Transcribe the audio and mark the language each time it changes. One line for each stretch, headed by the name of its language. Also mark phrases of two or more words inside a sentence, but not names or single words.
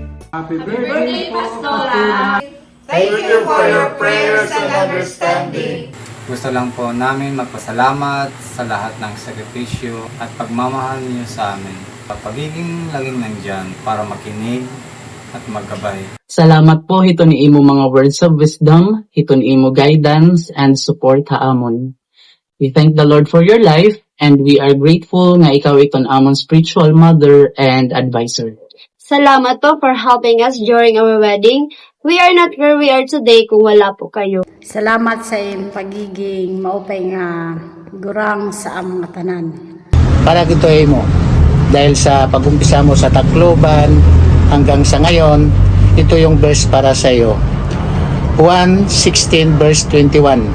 English: Happy birthday, Pastora! Thank you for your prayers and understanding.
Filipino: Gusto lang po namin magpasalamat sa lahat ng sakripisyo at pagmamahal niyo sa amin. Sa pagiging laging nandyan para makinig at maggabay.
Waray: Salamat po hito ni imo mga
English: words of wisdom,
Waray: hito ni imo
English: guidance and support
Waray: haamon.
English: We thank the Lord for your life and we are grateful
Waray: nga ikaw iton amon
English: spiritual mother and advisor.
Filipino: Salamat po
English: for helping us during our wedding. We are not where we are today
Filipino: kung wala po kayo. Salamat sa iyong pagiging
Waray: maupay nga gurang sa among tanan.
Filipino: Para gito mo, dahil sa pag-umpisa mo sa Tacloban hanggang sa ngayon, ito yung verse para sa iyo. 1:16 verse 21.